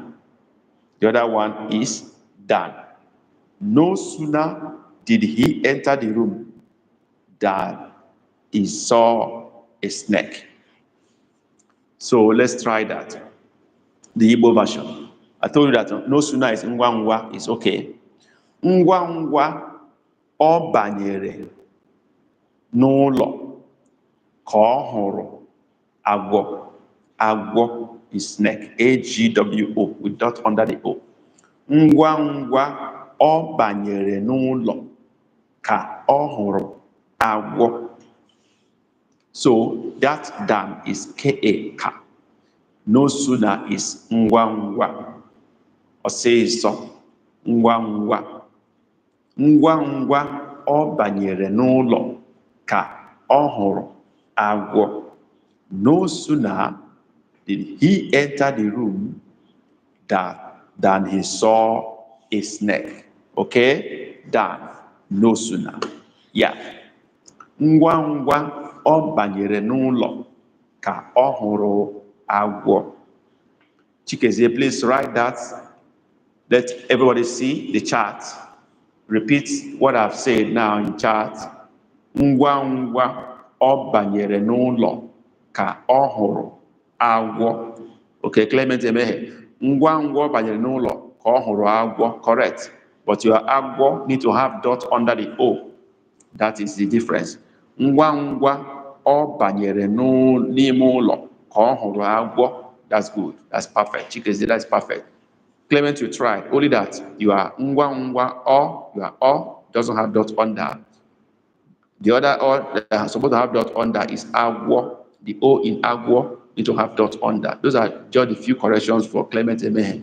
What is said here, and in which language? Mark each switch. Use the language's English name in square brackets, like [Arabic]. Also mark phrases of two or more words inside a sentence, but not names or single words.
[English] The other one is than. No sooner did he enter the room than he saw a snake. So let's try that. The Igbo version. I told you that no sooner is ngwa is okay. [Igbo] Ngwa ọ banyere n'ụlọ ka ọ hụrụ agwọ. [English] Agwọ is snake. AGWO with dot under the O. [Igbo] Ngwa ọ banyere n'ụlọ ka ọ hụrụ agwọ. [English] So that than is ka. No sooner is ngwa. [Igbo] Ọsịsọ. Ngwa. Ngwa ọ banyere n'ụlọ ka ọ hụrụ agwọ. [English] No sooner did he enter the room than he saw a snake. Okay? Than. No sooner. Yeah. [Igbo] Ngwa ọ banyere n'ụlọ ka ọ hụrụ agwọ. [English] Chikezie, please write that. Let everybody see the chart. Repeat what I've said now in chart. [Igbo] Ngwa ọ banyere n'ụlọ ka ọ hụrụ agwọ. [English] Okay, Clement Emehe. [Igbo] Ngwa ọ banyere n'ụlọ ka Correct. [English] But your agwo need to have dot under the O. That is the difference. [Igbo] Ngwa ngwa ọ banyere n'ime ụlọ ka ọ hụrụ agwọ. [English] That's good. That's perfect. Chikeze, that's perfect. Clement, you tried. Only that you are [Igbo] ngwa ngwa [English] or you are or doesn't have dot under. The other or that are supposed to have dot under is agwo. The O in agwo need to have dot under. Those are just a few corrections for Clement Emehe.